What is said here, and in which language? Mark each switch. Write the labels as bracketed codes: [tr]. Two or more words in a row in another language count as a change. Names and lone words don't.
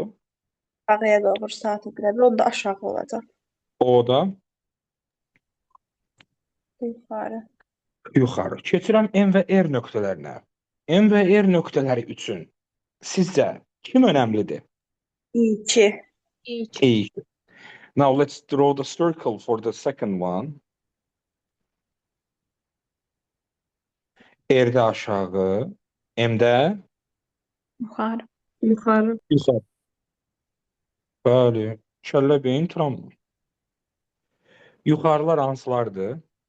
[az] Aşağıya doğru saat iqləbi, onda aşağı olacaq. O-da Yuxarı. yuxarı. Keçirəm M və R nöqtələrinə. M və R nöqtələri üçün sizcə kim önəmlidir? İki. [tr] İyi. İyi. [en] Now let's draw the circle for the second one. [az] R'də aşağı, M'də Yuxarı. Yuxarı. yuxarı. Bəli, kəllə beyin travma. Yuxarılar hansılardır?